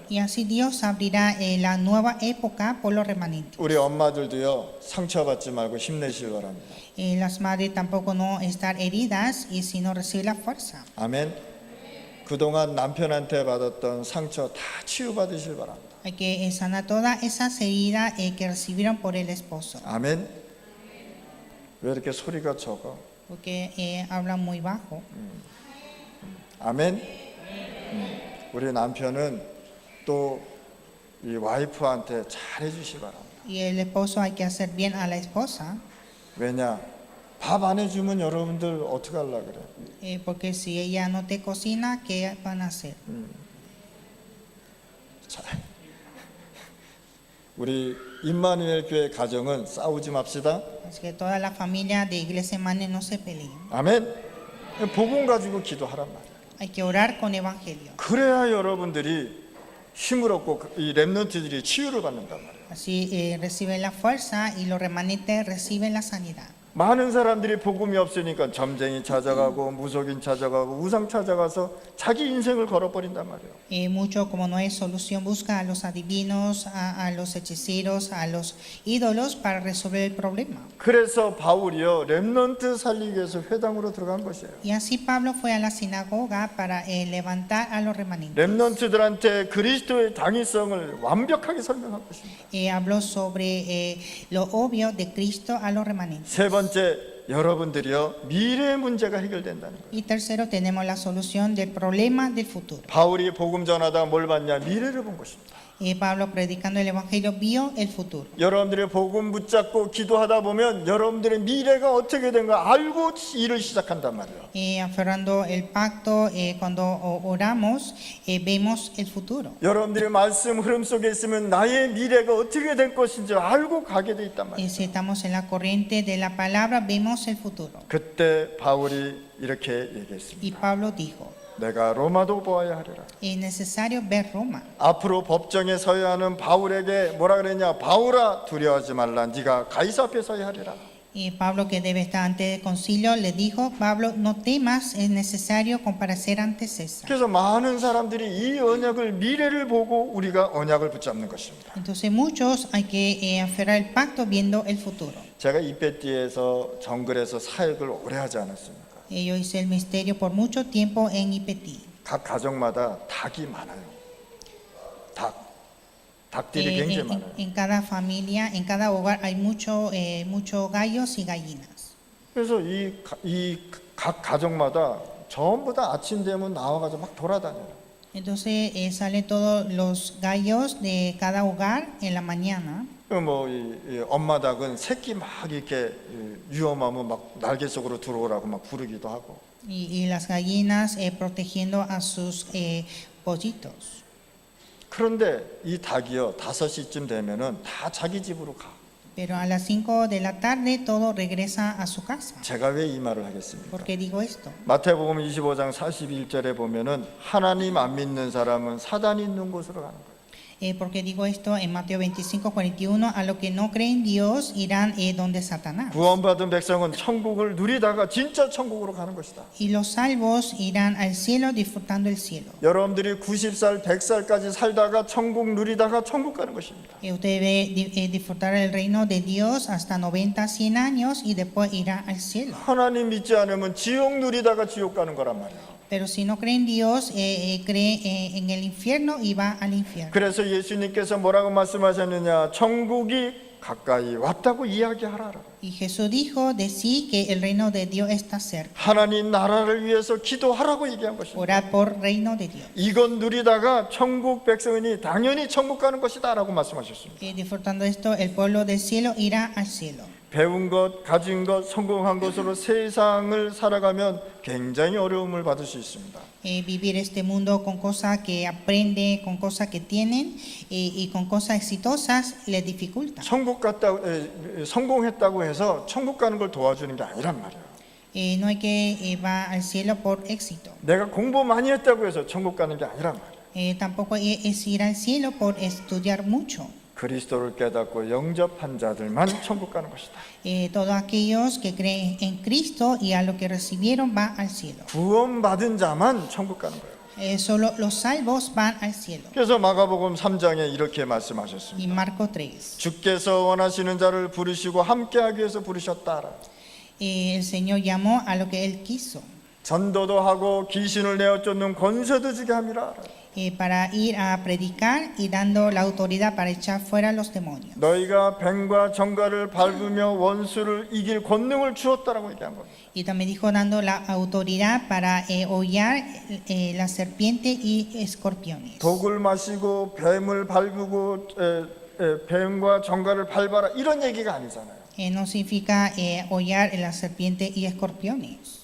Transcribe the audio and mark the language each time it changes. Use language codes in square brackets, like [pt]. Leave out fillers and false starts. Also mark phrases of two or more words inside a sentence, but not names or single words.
[es] Y así Dios abrirá la nueva época por los remanentes. [ko] 우리 엄마들도요, 상처받지 말고 힘내시길 바랍니다. [es] Las madres tampoco no estar heridas y sino recibir la fuerza. [ko] 아멘. 그동안 남편한테 받았던 상처 다 치유받으시길 바랍니다. [es] Hay que sanar todas esas heridas que recibieron por el esposo. [ko] 아멘. 왜 이렇게 소리가 적어? [es] Porque hablan muy bajo. [ko] 아멘. 우리 남편은 또 이 와이프한테 잘해 주시기 바랍니다. [es] Y el esposo hay que hacer bien a la esposa. [ko] 왜냐? 밥 안 해주면 여러분들 어떻게 하려고 그래? [es] Porque si ella no te cocina, ¿qué van a hacer? [ko] 자, 우리 임마누엘 교회 가정은 싸우지 맙시다. [es] Así que toda la familia de Iglesia Emmanuel no se peleen. [ko] 아멘. 복음 가지고 기도하란 말이야. [es] Hay que orar con evangelio. [ko] 그래야 여러분들이 힘을 얻고 이 렘넌트들이 치유를 받는단 말이에요. [es] Así reciben la fuerza y los remanentes reciben la sanidad. [ko] 많은 사람들이 복음이 없으니까 점쟁이 찾아가고 무속인 찾아가고 우상 찾아가서 자기 인생을 걸어버린단 말이에요. [es] Mucho, como no hay solución, busca a los adivinos, a los hechiceros, a los ídolos para resolver el problema. [ko] 그래서 바울이요 렘넌트 살리기 위해서 회당으로 들어간 것이에요. [es] Y así Pablo fue a la sinagoga para levantar a los remanentes. [ko] 렘넌트들한테 그리스도의 당위성을 완벽하게 설명한 것입니다. [es] Habló sobre lo obvio de Cristo a los remanentes. [ko] 세 번째, 여러분들이요 미래의 문제가 해결된다는 거예요. [es] Y tercero, tenemos la solución del problema del futuro. [ko] 바울이 복음 전하다가 뭘 봤냐? 미래를 본 것입니다. [es] Pablo, predicando el evangelio, vio el futuro. [ko] 여러분들의 복음 붙잡고 기도하다 보면 여러분들의 미래가 어떻게 된가 알고 일을 시작한단 말이에요. [es] Aferrando el pacto, cuando oramos, vemos el futuro. [ko] 여러분들의 말씀 흐름 속에 있으면 나의 미래가 어떻게 될 것인지 알고 가게 돼 있단 말이에요. [es] Si estamos en la corriente de la palabra, vemos el futuro. [ko] 그때 바울이 이렇게 [es] Y [ko] 얘기했습니다. [es] Pablo dijo, [ko] 내가 로마도 보아야 하리라. [es] es necesario ver Roma. [ko] 앞으로 법정에 서야 하는 바울에게 뭐라 그랬냐? 바울아 두려워하지 말라. 네가 가이사 앞에 서야 하리라. [es] Y Pablo, que debe estar ante el concilio, le dijo, Pablo, no temas, es necesario comparecer ante César. [ko] 그래서 많은 사람들이 이 언약을 미래를 보고 우리가 언약을 붙잡는 것입니다. [es] Entonces muchos hay que aferrar el pacto viendo el futuro. [ko] 제가 이페티에서 정글에서 사역을 오래 하지 않았습니까? [es] Yo hice el misterio por mucho tiempo en Ipetí. [ko] 각 가정마다 닭이 많아요. 닭들이 굉장히 많아요. [es] En cada familia, en cada hogar hay mucho gallos y gallinas. [ko] 그래서 이 각 가정마다 전부 다 아침 되면 나와가지고 막 돌아다녀요. [es] Entonces salen todos los gallos de cada hogar en la mañana. [ko] 이 엄마 닭은 새끼 막 이렇게 위험하면 막 날개 속으로 들어오라고 막 부르기도 하고. [es] Y las gallinas protegiendo a sus pollitos. [ko] 그런데 이 닭이요 5시쯤 되면은 다 자기 집으로 가. [es] Pero a las 5 de la tarde todo regresa a su casa. [ko] 제가 왜 이 말을 하겠습니까? [es] ¿Por qué digo esto? [ko] 마태복음 25장 41절에 보면은 하나님 안 믿는 사람은 사단이 있는 곳으로 가는 거예요. [es] ¿Por qué digo esto? En Mateo 25, 41, a los que no creen Dios irán donde Satanás. [ko] 구원받은 백성은 천국을 누리다가 진짜 천국으로 가는 것이다. [es] Y los salvos irán al cielo disfrutando el cielo. [ko] 여러분들이 90살, 100살까지 살다가 천국 누리다가 천국 가는 것입니다. [es] Usted debe disfrutar el reino de Dios hasta 90, 100 años y después irá al cielo. [ko] 하나님 믿지 않으면 지옥 누리다가 지옥 가는 거란 말이에요. [es] Pero si no cree en Dios, cree en el infierno y va al infierno. [ko] 그래서 예수님께서 뭐라고 말씀하셨느냐? 천국이 가까이 왔다고 이야기하라. [es] Y Jesús dijo, decir que el reino de Dios está cerca. [ko] 하나님 나라를 위해서 기도하라고 얘기한 것입니다. [es] Orar por reino de Dios. [ko] 이건 누리다가 천국 백성이니 당연히 천국 가는 것이다라고 말씀하셨습니다. [es] Disfrutando esto, el pueblo del cielo irá al cielo. [ko] 배운 것, 가진 것, 성공한 것으로 세상을 살아가면 굉장히 어려움을 받을 수 있습니다. [es] Vivir este mundo con cosas que aprende, con cosas que tienen y con cosas exitosas les dificulta. [ko] 성공했다고 해서 천국 가는 걸 도와주는 게 아니란 말이에요. [es] No hay que va al cielo por éxito. [ko] 내가 공부 많이 했다고 해서 천국 가는 게 아니란 말이에요. [es] Tampoco es ir al cielo por estudiar mucho. [ko] 그리스도를 깨닫고 영접한 자들만 천국 가는 것이다. [es] Todos aquellos que creen en Cristo y a lo que recibieron van al cielo. [ko] 구원받은 자만 천국 가는 거예요. [es] Solo los salvos van al cielo. [ko] 그래서 마가복음 3장에 이렇게 말씀하셨습니다. [es] Y Marco 3. [ko] 주께서 원하시는 자를 부르시고 함께하기 위해서 부르셨다. [es] El Señor llamó a lo que Él quiso. [ko] 전도도 하고 귀신을 내어 쫓는 권세도 주게 함이라. [es] Para ir a predicar y dando la autoridad para echar fuera los demonios. [ko] 너희가 뱀과 정갈을 밟으며 원수를 이길 권능을 주었다라고 얘기한 겁니다. [es] Y también dijo dando la autoridad para hollar la serpiente y escorpiones. [ko] 독을 마시고 뱀을 밟고 뱀과 정갈을 밟아라 이런 얘기가 아니잖아요. [es] No significa hollar la serpiente y escorpiones.